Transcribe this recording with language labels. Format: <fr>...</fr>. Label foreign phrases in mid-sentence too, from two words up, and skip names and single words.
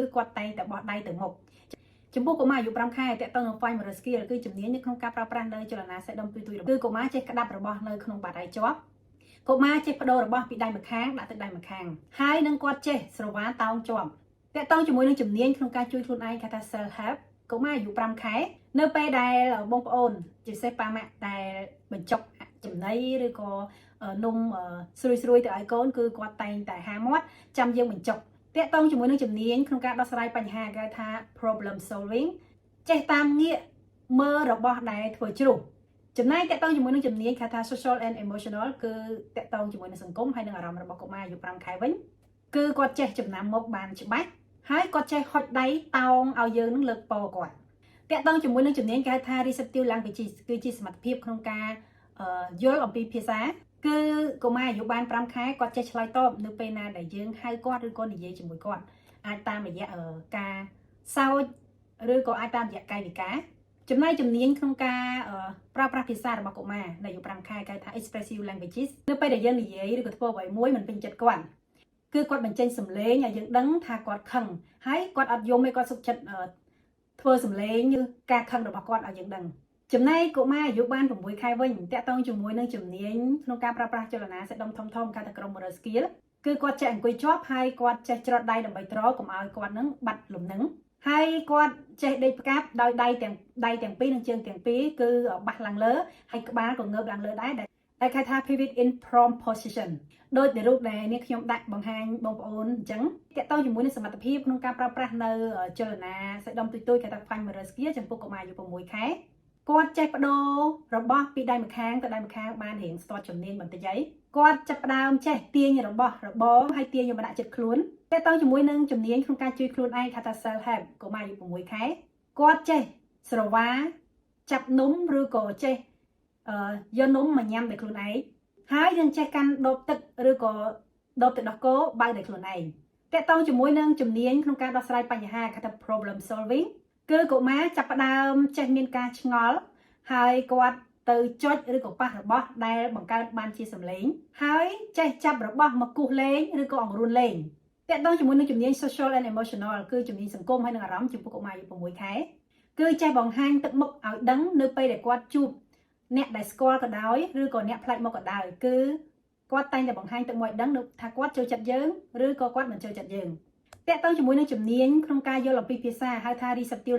<km>គាត់តែងតែបោះដៃទៅមុខចំពោះកុមារអាយុ5ខែតកតងនឹង</km> <en>fine motor skill</en> <km>គឺជំនាញនៅក្នុងការប្រើប្រាស់នៅចលនាសាច់ដុំទុយៗគឺកុមារចេះក្តាប់របស់នៅក្នុងបាតដៃ ជាប់កុមារចេះបដូររបស់ពីដៃម្ខាងដាក់ទៅដៃម្ខាងហើយនឹងគាត់ចេះស្រវាតោងជាប់តកតងជាមួយនឹងជំនា ញក្នុងការជួយខ្លួនឯងគេថា</km> <en>self help</en> <km>កុមារអាយុ5ខែនៅពេលដែលបងប្អូនជាពិសេសប៉ាម៉ាក់ដែលបញ្ចុកចំណីឬក៏នំស្រួយទៅឲ្យកូនគឺគាត់តែងតែហាមាត់ចាំយើងបញ្ចុកតកតងជាមួយនឹងជំនាញក្នុងការដោះស្រាយបញ្ហាគេថា</km> <en>problem solving</en> <km>ចេះតាមងាកមើលរបស់ដែលធ្វើជ្រុះចំណែកតកតងជាមួយនឹងជំនាញគេថា</km> <en>social and emotional</en> <km>គឺតកតងជាមួយនឹងសង្គម ហើយនឹងអារម្មណ៍របស់កុមារអាយុ5ខែវិញគឺគាត់ចេះចំណាំមុខបានច្បាស់ហើយគាត់ចេះហុចដៃតោងឲ្យយើងនឹងលើកពរគាត់តកតងជាមួយនឹងជំនាញគេថា</km> <en>receptive languages</en> <km>គឺជាសមត្ថភាពក្នុងការយល់អំពីភាសាគឺ កុមារអាយុបាន5ខែគាត់ចេះឆ្លើយតបនៅពេលណាដែលយើងហៅគាត់ឬក៏និយាយជាមួយគាត់អាចតាមរយៈការសើចឬក៏អាចតាមរយៈកាយវិការចំណែកជំនាញក្នុង ការប្រើប្រាស់ភាសារបស់កុមារនៅអាយុ5ខែគេថា</km> <en>expressive languages</en> <km>នៅពេលដែលយើងនិយាយឬក៏ធ្វើអ្វីមួយមិនពេញចិត្តគាត់ គឺគាត់បញ្ចេញសំឡេងឲ្យយើងដឹងថាគាត់ខឹងហើយគាត់អត់យំទេគាត់សុខចិត្តធ្វើសំឡេងឬការខឹងរបស់គាត់ឲ្យយើងដឹងចំណែកកុមារអាយុបាន6ខែវិញតកតងជាមួយនឹងជំនាញក្នុងការប្រើប្រាស់ចលនាសាច់ដុំធំៗគេថា</km> <en>motor skill</en> <km>គឺគាត់ចេះអង្គុយជាប់ហើយគាត់ចេះច្រត់ដៃដើម្បីទ្រកុំឲ្យគាត់នឹងបាត់លំនឹងហើយគាត់ចេះដេកផ្កាប់ដោយដៃទាំងពីរនិងជើងទាំងពីរ គឺបាសឡើងលើហើយក្បាលក៏ងើបឡើងលើដែរដែលគេថា</km> <en>pivot in prone position</en> <km>ដោយតែរូបដែលនេះខ្ញុំដាក់បង្ហាញបងប្អូនអញ្ចឹងតកតងជាមួយនឹងសមត្ថភាពក្នុងការ ប្រើប្រាស់នៅចលនាសាច់ដុំទុយៗគេថា</km> <en>fine motor skill</en> <km>ចំពោះកុមារអាយុ6ខែគាត់ចេះបដូររបស់ពីដៃម្ខាងទៅដៃម្ខា ងបានរៀងស្ទាត់ជំនាញបន្តិចហើយគាត់ចាប់ផ្ដើមចេះទាញរបស់របរហើយទាញយកមកដាក់ចិត្តខ្លួនតើតើជាមួយនឹងជំនាញក្នុងការជួយខ្លួនឯងថា</km> <en>self help</en> <km>កុមារអាយុ6ខែគាត់ចេះស្រវាចាប់នំឬក៏ចេះយកនំមកញ៉ាំដោយខ្លួនឯងហើយនឹងចេះកាន់ដបទឹកឬក៏ដបទឹកដោះគោបើដោយខ្លួនឯងតើតើជាមួយនឹងជំនាញក្នុងការដោះស្រាយបញ្ហាគេថា</km> <en>problem solving</en> <km>គឺកុមារចាប់ផ្ដើមចេះមានការឆ្ងល់ហើយគាត់ទៅចុចឬក៏ប៉ះរបស់ដែលបង្កើតបានជាសម្លេងហើយចេះចាប់ របស់មកគូសលេងឬក៏អង្រួនលេងតើតើជាមួយនឹងជំនាញ</km> <en>social and emotional</en> <km>គឺជំនាញសង្គមហើយនឹងអារម្មណ៍ចំពោះកុមារអាយុ6ខែគឺចេះបង្ហាញទឹកមុខឲ្យដឹងនៅពេលដែលគាត់ជួបអ្នកដែលស្គាល់ក៏ដោយឬក៏អ្នកផ្លាច់មុខក៏ដោយគឺគាត់តែងតែបង្ហាញទឹកមុខឲ្យដឹងថាគាត់ចូលចិត្តយើងឬក៏គាត់មិនចូលចិត្តយើងតើតើជាមួយនឹងជំនាញក្នុងការយល់អំពីភាសាហៅថា receptive</km>